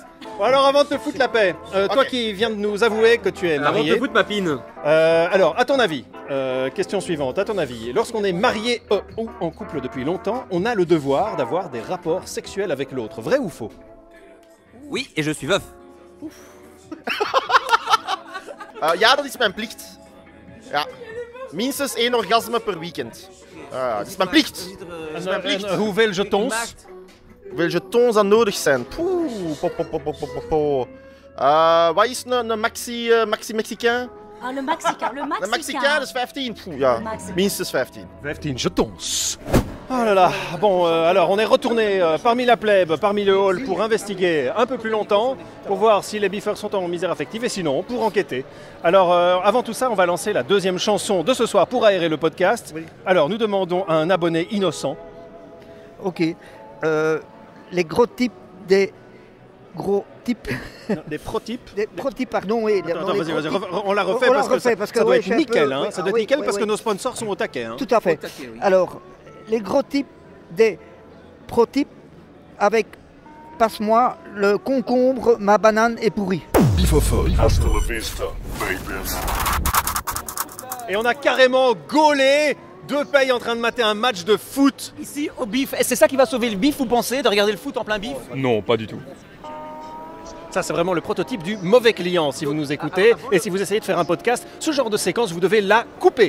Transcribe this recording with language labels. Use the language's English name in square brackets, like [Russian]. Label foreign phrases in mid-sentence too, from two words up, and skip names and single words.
[French] Bon, alors avant de te foutre la paix, toi qui viens de nous avouer que tu es marié... Avant de te foutre ma pine. Alors, à ton avis, question suivante, à ton avis, lorsqu'on est marié ou en couple depuis longtemps, on a le devoir d'avoir des rapports sexuels avec l'autre, vrai ou faux? Oui, et je suis veuf. [Dutch] Ja, dat is mijn plicht. Ja. Minstens 1 orgasme per weekend. Dat is mijn plicht. Dat is mijn plicht. Hoeveel jetons? Hoeveel jetons dat nodig zijn? Wat is een maxi-Mexicain? [French] Ah, le Mexicain, le Mexicain. [Dutch] Een Mexicain, dat is 15. Ja, minstens 15. 15 jetons. [French] Oh là là, bon, alors on est retourné parmi la plèbe, parmi le hall pour investiguer un peu plus longtemps, pour voir si les biffeurs sont en misère affective et sinon pour enquêter. Alors avant tout ça, on va lancer la deuxième chanson de ce soir pour aérer le podcast. Oui. Alors nous demandons à un abonné innocent. Ok, les gros types des gros types. Non, des protypes. Des protypes, pardon, oui. Attends, vas-y, on la refait parce que ça doit être nickel, hein, ça doit être nickel parce que nos sponsors sont au taquet. Hein. Tout à fait. Taquet, oui. Alors, les gros types des protypes avec, passe-moi, le concombre, ma banane est pourrie. Bifophone. [Spanish] Hasta la vista, baby. [French] Et on a carrément gaulé deux pays en train de mater un match de foot. Ici, au bif. Et c'est ça qui va sauver le bif, vous pensez, de regarder le foot en plein bif? Non, pas du tout. Ça, c'est vraiment le prototype du mauvais client si vous nous écoutez. Et si vous essayez de faire un podcast, ce genre de séquence, vous devez la couper.